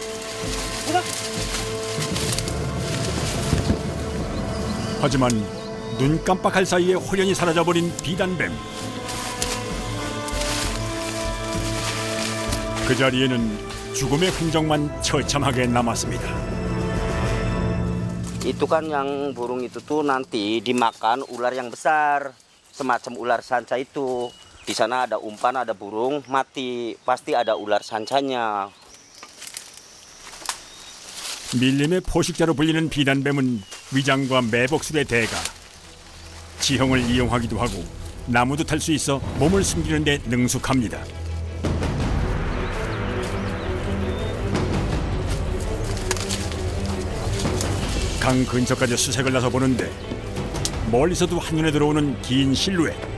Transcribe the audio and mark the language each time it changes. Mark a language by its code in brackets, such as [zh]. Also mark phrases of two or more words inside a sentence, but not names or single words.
[ko] 하지만 눈 깜빡할 사이에 호련히 사라져버린 비단뱀. 그 자리에는 죽음의 흔적만 처참하게 남았습니다. [id] Itu kan yang burung itu tuh nanti dimakan ular yang besar, semacam ular sanca itu. Di sana ada umpan, ada burung mati, pasti ada ular sancanya. [ko] 밀림의 포식자로 불리는 비단뱀은 위장과 매복술의 대가. 지형을 이용하기도 하고 나무도 탈 수 있어 몸을 숨기는 데 능숙합니다. 강 근처까지 수색을 나서 보는데 멀리서도 한눈에 들어오는 긴 실루엣.